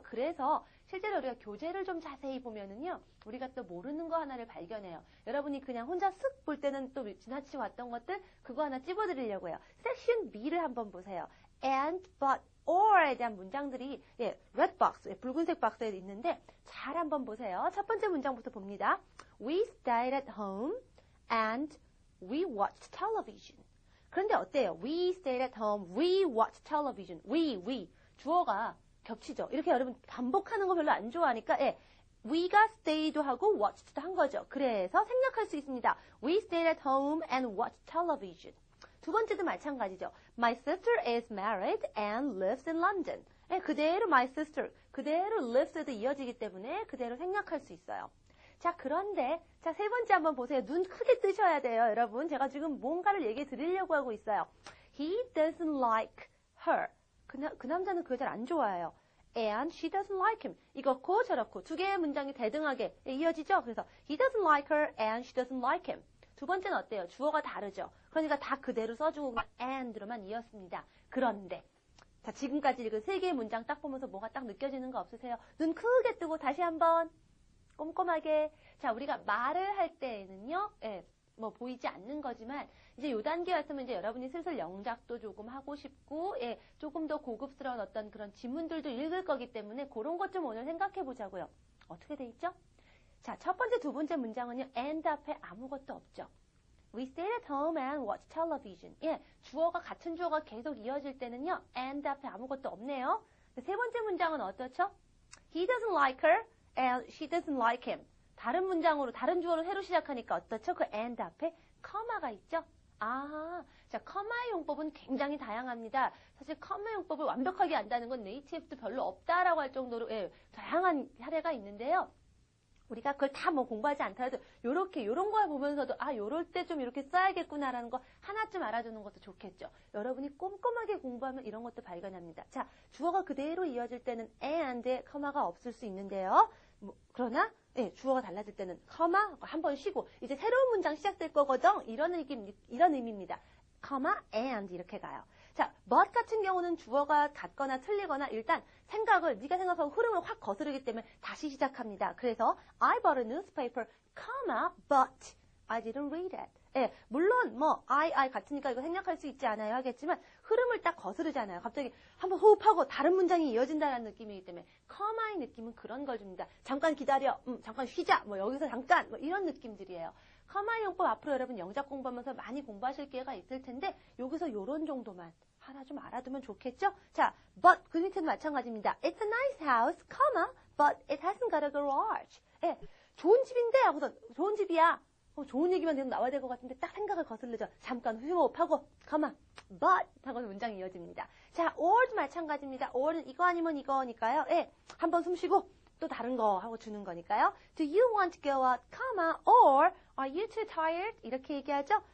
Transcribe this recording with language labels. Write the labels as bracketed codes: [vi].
[ko] 그래서 실제로 우리가 교재를 좀 자세히 보면은요. 우리가 또 모르는 거 하나를 발견해요. 여러분이 그냥 혼자 쓱 볼 때는 또 지나치게 왔던 것들 그거 하나 찝어드리려고 해요. 섹션 B를 한번 보세요. and, but, or에 대한 문장들이 [en] red box, [ko] 붉은색 박스에 있는데 잘 한번 보세요. 첫 번째 문장부터 봅니다. [en] We stayed at home and we watched television. [ko] 그런데 어때요? [en] We stayed at home, we watched television. [ko] we. 주어가 겹치죠. 이렇게 여러분 반복하는 거 별로 안 좋아하니까 we가 stay도 하고 watched도 한 거죠. 그래서 생략할 수 있습니다. [en] We stayed at home and watched television. [ko] 두 번째도 마찬가지죠. [en] My sister is married and lives in London. [ko] 그대로 my sister, 그대로 lives에도 이어지기 때문에 그대로 생략할 수 있어요. 자, 그런데 세 번째 한번 보세요. 눈 크게 뜨셔야 돼요, 여러분. 제가 지금 뭔가를 얘기해 드리려고 하고 있어요. [en] He doesn't like her. [ko] 그 남자는 그걸 잘 안 좋아해요. [en] And she doesn't like him. [ko] 이렇고 저렇고 두 개의 문장이 대등하게 이어지죠. 그래서 [en] he doesn't like her and she doesn't like him. [ko] 두 번째는 어때요? 주어가 다르죠. 그러니까 다 그대로 써주고 그냥 and로만 이었습니다. 그런데 자 지금까지 읽은 세 개의 문장 딱 보면서 뭐가 딱 느껴지는 거 없으세요? 눈 크게 뜨고 다시 한번 꼼꼼하게. 자 우리가 말을 할 때에는요. 뭐 보이지 않는 거지만 이제 요 단계 왔으면 이제 여러분이 슬슬 영작도 조금 하고 싶고 조금 더 고급스러운 어떤 그런 지문들도 읽을 거기 때문에 그런 것 좀 오늘 생각해 보자고요. 어떻게 돼 있죠? 자, 첫 번째, 두 번째 문장은요. and 앞에 아무것도 없죠. [en] We stayed at home and watched television. [ko] 주어가 같은 주어가 계속 이어질 때는요. and 앞에 아무것도 없네요. 세 번째 문장은 어떻죠? [en] He doesn't like her and she doesn't like him. [ko] 다른 문장으로, 다른 주어로 새로 시작하니까 어떻죠? 그 and 앞에 커마가 있죠? 자, 커마의 용법은 굉장히 다양합니다. 사실 커마 용법을 완벽하게 안다는 건 네이티브도 별로 없다라고 할 정도로 다양한 사례가 있는데요. 우리가 그걸 다 뭐 공부하지 않더라도 요런 걸 보면서도 요럴 때 좀 이렇게 써야겠구나라는 거 하나쯤 알아두는 것도 좋겠죠. 여러분이 꼼꼼하게 공부하면 이런 것도 발견합니다. 자, 주어가 그대로 이어질 때는 and에 커마가 없을 수 있는데요. 그러나 주어가 달라질 때는 커마 한 번 쉬고 이제 새로운 문장 시작될 거거든. 이런 의미입니다. 커마 and 이렇게 가요. 자, but 같은 경우는 주어가 같거나 틀리거나 일단 생각을 네가 생각하고 흐름을 확 거스르기 때문에 다시 시작합니다. 그래서 [en] I bought a newspaper, but I didn't read it. [ko] 물론 I 같으니까 이거 생략할 수 있지 않아요 하겠지만 흐름을 딱 거스르잖아요. 갑자기 한번 호흡하고 다른 문장이 이어진다는 느낌이기 때문에 커마의 느낌은 그런 걸 줍니다. 잠깐 기다려, 잠깐 쉬자, 여기서 잠깐 이런 느낌들이에요. 커마의 용법 앞으로 여러분 영작 공부하면서 많이 공부하실 기회가 있을 텐데 여기서 요런 정도만 하나 좀 알아두면 좋겠죠? 자, but 그 밑에도 마찬가지입니다. [en] It's a nice house, but it hasn't got a garage. [ko] 좋은 집인데 하고서 좋은 집이야. 좋은 얘기만 계속 나와야 될 것 같은데 딱 생각을 거슬르죠. 잠깐 휴호흡하고 but 하고 문장이 이어집니다. 자, or도 마찬가지입니다. or는 이거 아니면 이거니까요. 한번 숨 쉬고 또 다른 거 하고 주는 거니까요. [en] Do you want to go out, or are you too tired? [ko] 이렇게 얘기하죠.